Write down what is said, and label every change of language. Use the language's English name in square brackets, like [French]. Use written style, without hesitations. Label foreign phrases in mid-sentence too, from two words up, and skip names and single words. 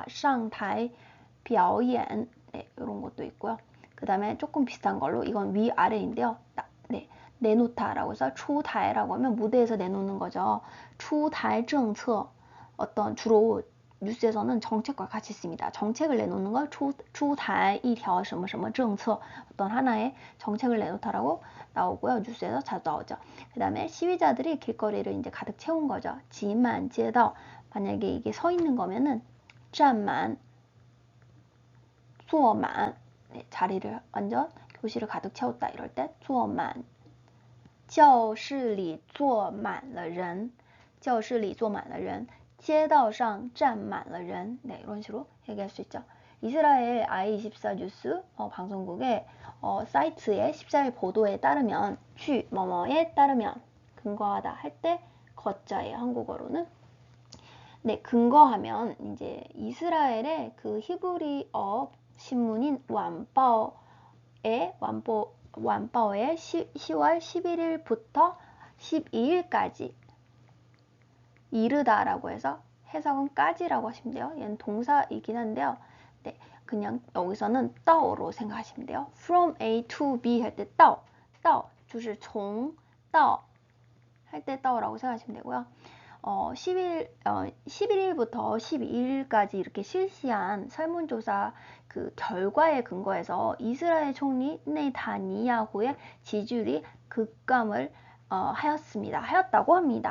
[Chinese] 上台表演. [Korean] 네, 이런 것도 있고요. 그 다음에 조금 비슷한 걸로 이건 위아래인데요. 네, 내놓다라고 해서 추타이라고 하면 무대에서 내놓는 거죠. [Chinese] 出台政策. [Korean] 어떤 주로 뉴스에서는 정책과 같이 씁니다. 정책을 내놓는 걸 [Chinese] 出台一条什么什么政策, [Korean] 어떤 하나의 정책을 내놓다라고 나오고요. 뉴스에서 자주 나오죠. 그 다음에 시위자들이 길거리를 이제 가득 채운 거죠. [Chinese] 站满街道. [Korean] 만약에 이게 서 있는 거면은 [Chinese] 站满, 坐满. [Korean] 네, 자리를 완전 교실을 가득 채웠다 이럴 때 坐满. [Chinese] 教室里坐满了人. 教室里坐满了人. 街道上站满了人. [Korean] 네, 이런 식으로 얘기할 수 있죠. 이스라엘 i24 뉴스 방송국의 사이트의 14일 보도에 따르면 취 뭐뭐에 따르면 근거하다 할 때 거자예요. 한국어로는. 네, 근거하면 이제 이스라엘의 그 히브리어 신문인 완바오의 10월 11일부터 12일까지 이르다라고 해서 해석은 까지라고 하시면 돼요. 얘는 동사이긴 한데요. 네, 그냥 여기서는 到로 생각하시면 돼요. [English] From A to B [Korean] 할 때 到, [Chinese] 就是从到 [Korean] 할 때 到라고 생각하시면 되고요. 11일부터 12일까지 이렇게 실시한 설문조사 그 결과에 근거해서 이스라엘 총리 네타니야후의 지지율이 급감을 하였다고 합니다.